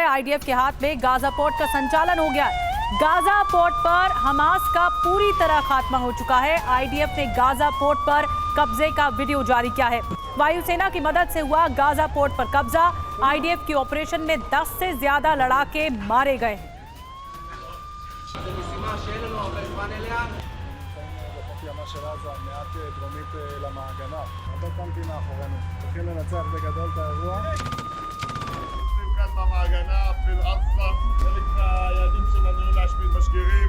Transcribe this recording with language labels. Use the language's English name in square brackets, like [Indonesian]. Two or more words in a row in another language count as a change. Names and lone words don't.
[Hindi] आईडीएफ के हाथ में गाजा पोर्ट का संचालन हो गया है। गाजा पोर्ट पर हमास का पूरी तरह खात्मा हो चुका है। आईडीएफ ने गाजा पोर्ट पर कब्जे का वीडियो जारी किया है। वायुसेना की मदद से हुआ गाजा पोर्ट पर कब्जा। आईडीएफ की ऑपरेशन में 10 से ज्यादा लड़ाके मारे गए। [Hebrew] של עזה, מעט דרומית למעגנה. הרבה טנקים מאחורינו. צריכים לנצח בגדול את האירוע. עושים כאן במעגנה, אפילו עזה, חלק מהיעדים שלנו להשמיד משגרים.